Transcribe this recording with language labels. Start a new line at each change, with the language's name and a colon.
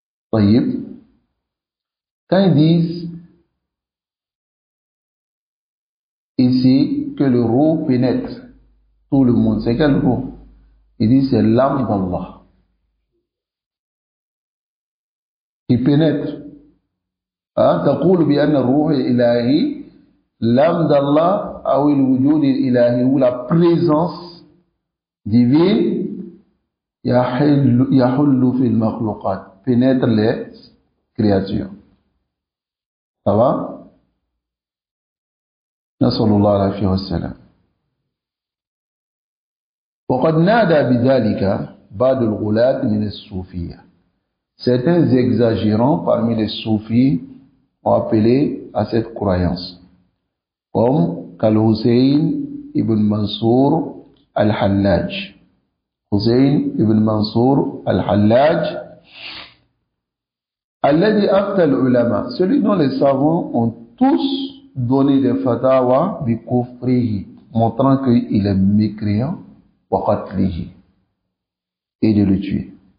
French: Voyez? Quand ils disent ici que le roh pénètre tout le monde, c'est quel roh? Ils disent c'est l'âme d'Allah qui pénètre.
Arabic: تقول بأن الروح الإلهي
French: l'âme d'Allah
Arabic: أو الوجود الإلهي
French: ou la présence divine
Arabic: يحل في المخلوقات,
French: pénètre les créatures. Ça va?
Arabic: نسأل الله العافية والسلام. وقد نادى بذلك بعض الغلاة من الصوفية.
French: Certains exagérants parmi les soufis ont appelé à cette croyance, comme Al-Hussein ibn Mansour al-Hallaj. Hussein ibn Mansour al-Hallaj,
Arabic: alladhi afta al-ulama,
French: celui dont les savants ont tous donné des fatawa
Arabic: bi kufrihi,
French: montrant qu'il est mécréant,
Arabic: wa qatlihi,
French: et de le tuer.